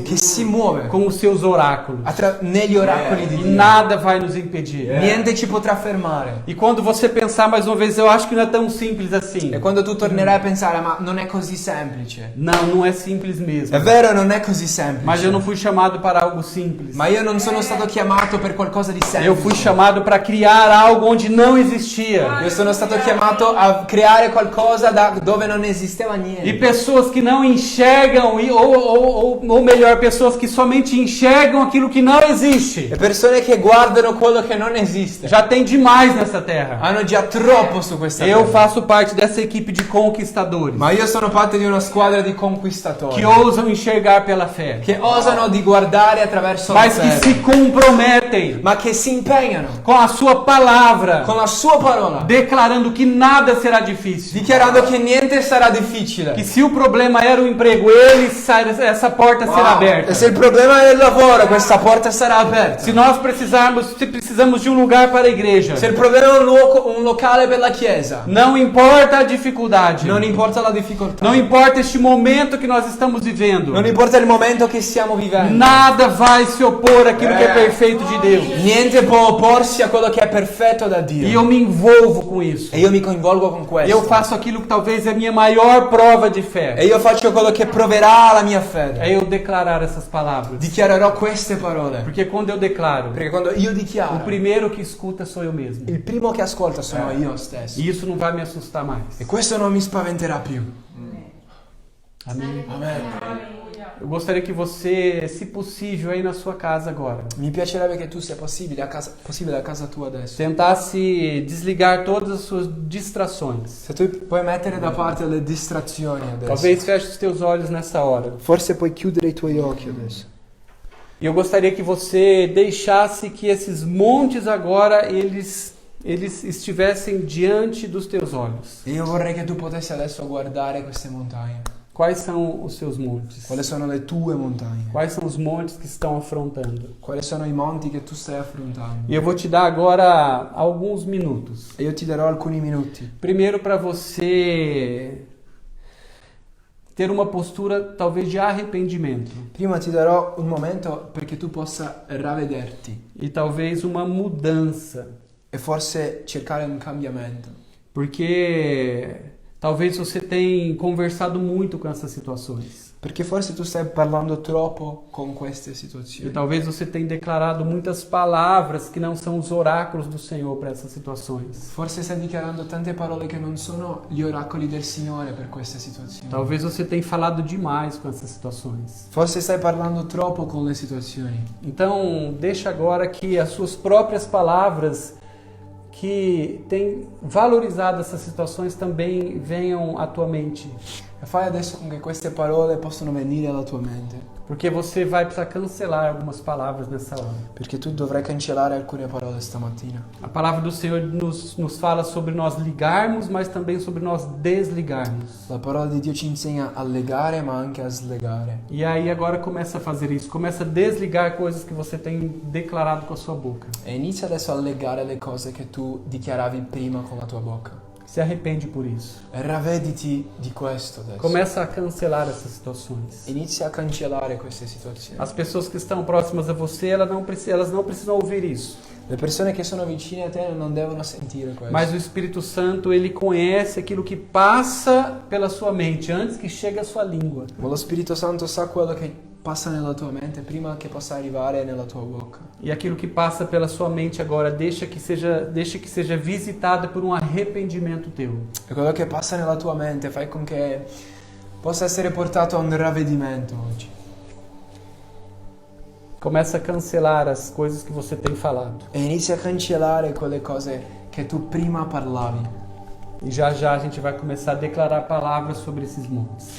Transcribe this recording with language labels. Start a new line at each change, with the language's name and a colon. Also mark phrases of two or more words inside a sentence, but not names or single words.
Italian: che si muove
Portuguese: com os seus oráculos.
Italian: negli oracoli di
Portuguese: E
Italian: Dio.
Portuguese: nada vai nos impedir.
Italian: Niente ci potrà fermare.
Portuguese: E quando você pensar mais uma vez, eu acho que não é tão simples assim.
Italian: E quando tu tornerai a pensare, ma non è così semplice.
Portuguese: Não é simples mesmo.
Italian: È vero, non è così semplice.
Portuguese: Mas eu não fui chamado para algo simples.
Italian: Ma io non sono stato chiamato per qualcosa di semplice.
Portuguese: Eu fui chamado para criar algo onde não existia.
Italian: Io sono stato chiamato a creare qualcosa da dove non esisteva
Portuguese: E
Italian: niente.
Portuguese: pessoas que não enxergam, ou melhor, pessoas que somente enxergam aquilo que não existe.
Italian: E persone che guardano quello che non esiste.
Portuguese: Já tem demais nessa terra.
Italian: Hanno già troppo su questa
Portuguese: Eu
Italian: terra.
Portuguese: faço parte dessa equipe de conquistadores
Italian: Ma io sono parte di una squadra di conquistatori
Portuguese: que ousam enxergar pela fé,
Italian: che osano di guardare attraverso la
Portuguese: mas que
Italian: fede,
Portuguese: se comprometem
Italian: ma che si impegnano
Portuguese: com a sua palavra,
Italian: con la sua parola,
Portuguese: declarando que nada será difícil.
Italian: dichiarando che niente sarà difficile.
Portuguese: Que se o problema era o emprego, essa porta será aberta.
Italian: E se il problema è il lavoro, questa porta sarà aperta.
Portuguese: Se nós precisamos de um lugar para a igreja,
Italian: Se il problema è un locale per la chiesa,
Portuguese: não importa a dificuldade,
Italian: non importa la difficoltà,
Portuguese: não importa este momento que nós estamos vivendo,
Italian: non importa il momento che stiamo vivendo,
Portuguese: nada vai se opor àquilo que é perfeito de Deus.
Italian: Niente può opporsi a quello che è perfetto da
Portuguese: E
Italian: Dio.
Portuguese: eu me envolvo com isso.
Italian: E io mi coinvolgo con questo.
Portuguese: Eu faço aquilo que talvez é a minha maior prova de
Italian: E
Portuguese: fé.
Italian: io faccio quello che proverà la mia fede.
Portuguese: É eu declarar essas palavras.
Italian: Dichiarerò queste parole.
Portuguese: Porque quando eu declaro,
Italian: Perché quando io
Portuguese: o
Italian: dichiaro,
Portuguese: primeiro que escuta sou eu mesmo.
Italian: il primo che ascolta sono io stesso.
Portuguese: E isso não vai me assustar mais.
Italian: E questo non mi spaventerà più.
Portuguese: Amém.
Italian: Amen.
Portuguese: Eu gostaria que você, se possível, aí na sua casa agora,
Italian: Mi piacerebbe che tu sia possibile a casa tua adesso.
Portuguese: tentasse desligar todas as suas distrações.
Italian: Se tu puoi mettere da parte le distrazioni adesso.
Portuguese: Talvez feche os teus olhos nessa hora.
Italian: Forse puoi chiudere i tuoi occhi adesso.
Portuguese: E eu gostaria que você deixasse que esses montes agora, eles estivessem diante dos teus olhos.
Italian: E io vorrei che tu potessi adesso guardare queste montagne.
Portuguese: Quais são os seus montes?
Italian: Quali sono le tue montagne?
Portuguese: Quais são os montes que estão afrontando?
Italian: Quali sono i monti che tu stai affrontando?
Portuguese: E eu vou te dar agora alguns minutos.
Italian: E io ti darò alcuni minuti.
Portuguese: Primeiro, para você ter uma postura talvez de arrependimento
Italian: Prima ti darò un momento perché tu possa ravvederti
Portuguese: e talvez uma mudança,
Italian: e forse cercare un cambiamento.
Portuguese: porque talvez você tenha conversado muito com essas situações.
Italian: Perché forse tu stai parlando troppo con queste
Portuguese: E
Italian: situazioni.
Portuguese: talvez você tenha declarado muitas palavras que não são os oráculos do Senhor para essas situações.
Italian: Forse stai dichiarando tante parole che non sono gli oracoli del Signore per queste situazioni.
Portuguese: Talvez você tenha falado demais com essas situações.
Italian: Forse stai parlando troppo con le situazioni.
Portuguese: Então, deixa agora que as suas próprias palavras que têm valorizado essas situações também venham à tua mente.
Italian: E fai adesso con che queste parole possono venire alla tua mente.
Portuguese: Porque você vai precisar cancelar algumas palavras nessa hora.
Italian: Perché tu dovrai cancellare alcune parole stamattina.
Portuguese: A palavra do Senhor nos fala sobre nós ligarmos, mas também sobre nós desligarmos.
Italian: La parola di Dio ci insegna a legare ma anche a slegare.
Portuguese: E aí agora começa a fazer isso. Começa a desligar coisas que você tem declarado com a sua boca.
Italian: E inizia adesso a legare le cose che tu dichiaravi prima con la tua bocca.
Portuguese: Se arrepende por isso.
Italian: E ravvediti di questo adesso.
Portuguese: Começa a cancelar essas situações.
Italian: Inizia a cancellare queste situazioni.
Portuguese: As pessoas que estão próximas a você, elas não precisam ouvir isso.
Italian: Le persone che sono vicine a te non devono sentire questo.
Portuguese: Mas o Espírito Santo, ele conhece aquilo que passa pela sua mente antes que chegue à sua língua.
Italian: Ma lo Spirito Santo sa quello che passa nella tua mente prima che possa arrivare nella tua bocca.
Portuguese: E aquilo que passa pela sua mente agora, deixa que seja visitado por um arrependimento teu.
Italian: E quello che passa nella tua mente fai con che possa essere portato a un ravvedimento oggi.
Portuguese: Começa a cancelar as coisas que você tem falado.
Italian: E inizia a cancellare quelle cose che tu prima parlavi.
Portuguese: E já já a gente vai começar a declarar palavras sobre esses montes.